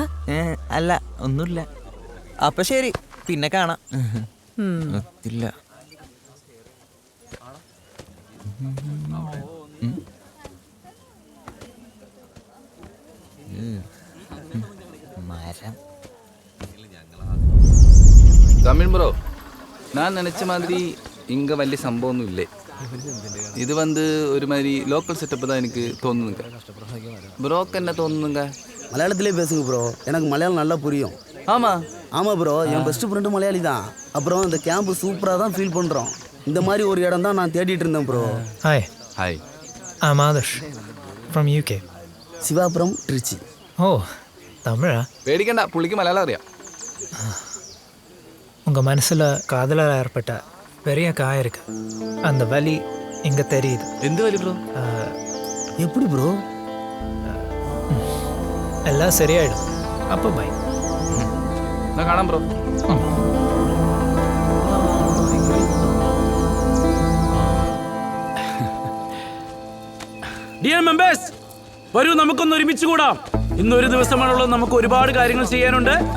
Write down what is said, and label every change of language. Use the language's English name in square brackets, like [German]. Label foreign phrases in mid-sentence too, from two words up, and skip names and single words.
[Malayalam] അല്ല, ഒന്നുമില്ല. അപ്പൊ ശരി, പിന്നെ കാണാം. ഒത്തില്ല. മരം. [Tamil] தமிழ் ப்ரோ, நான் நினச்ச மாதிரி இங்கே [Malayalam] വലിയ സംഭവമൊന്നും ഇല്ലേ. ഇത് വന്ന് ഒരു [Tamil] மாதிரி [English] local setup [Tamil] தான் எனக்கு தோணுதுங்க. ப்ரோக்கு என்ன தோணுதுங்க? மலையாளத்திலே பேசுங்க ப்ரோ, எனக்கு மலையாளம் நல்லா புரியும். ஆமாம் ப்ரோ, என் பெஸ்ட் ஃப்ரெண்டு மலையாளி தான். அப்புறம் இந்த கேம்ப் சூப்பராக தான் ஃபீல் பண்ணுறோம். இந்த மாதிரி ஒரு இடம் தான் நான் தேடிட்டு இருந்தேன் ப்ரோ. [English] Hi. I'm Adarsh from UK. சிவா from Trichy. [Tamil] Oh, தமிழா? [Malayalam] പേടിക്കണ്ട, പുള്ളിക്ക് മലയാളം അറിയാം. [Tamil] உங்கள் மனசில் காதலாக ஏற்பட்ட பெரிய காயம் இருக்கு. அந்த வலி இங்கே தெரியுது. [Malayalam] എന്ത് വലി ബ്രോ? [Tamil] எப்படி ப்ரோ? எல்லாம் சரியாயிடும். அப்போ பை. [Malayalam] ഞാൻ കാണാം ബ്രോ. [English] dear members, [Malayalam] വരൂ, നമുക്കൊന്ന് ഒരുമിച്ച് കൂടാം. ഇന്നൊരു ദിവസമാണുള്ളത്, നമുക്ക് ഒരുപാട് കാര്യങ്ങൾ ചെയ്യാനുണ്ട്.